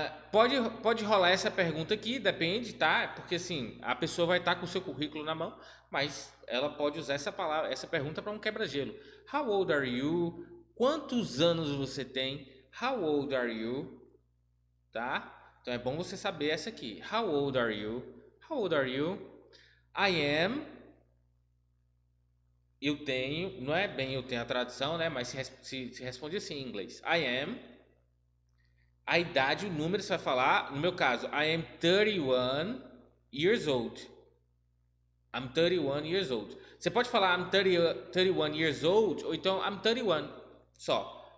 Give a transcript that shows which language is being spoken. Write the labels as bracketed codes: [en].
[pt] Pode rolar essa pergunta aqui, depende, tá? Porque assim, a pessoa vai estar com o seu currículo na mão, mas ela pode usar essa pergunta para um quebra-gelo. [en] How old are you? [pt] Quantos anos você tem? [en] How old are you? Tá? [pt] Então é bom você saber essa aqui. [en] How old are you? How old are you? I am [pt] eu tenho, não é bem eu tenho a tradução, né? Mas se responde assim em inglês. [en] I am, [pt] a idade, o número você vai falar. No meu caso, [en] I am 31 years old. I'm 31 years old. [pt] Você pode falar [en] I'm 31 years old [pt] ou então [en] I'm 31 só.